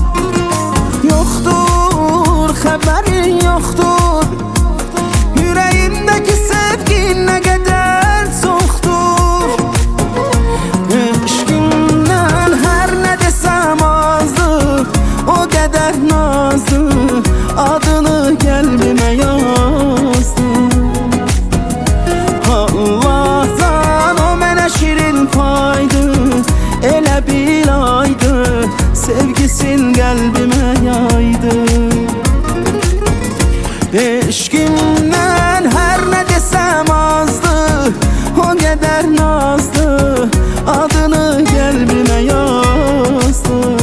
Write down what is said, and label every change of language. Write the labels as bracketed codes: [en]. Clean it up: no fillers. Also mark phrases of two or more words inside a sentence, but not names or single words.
[tr] Yoktur, xəbərin yoxdur, yüreğimdeki sevgin ne kadar çoxdur. Eşkimden her ne desem azdır, o kadar nazdır, adını kalbime yazdım. [az] Allah'tan o mənə şirin paydı, elə bil aydı, sevgisin qəlbimə yaydı. Eşkimdən hər nə desəm azdı, o qədər nazdı, adını qəlbimə yazdı.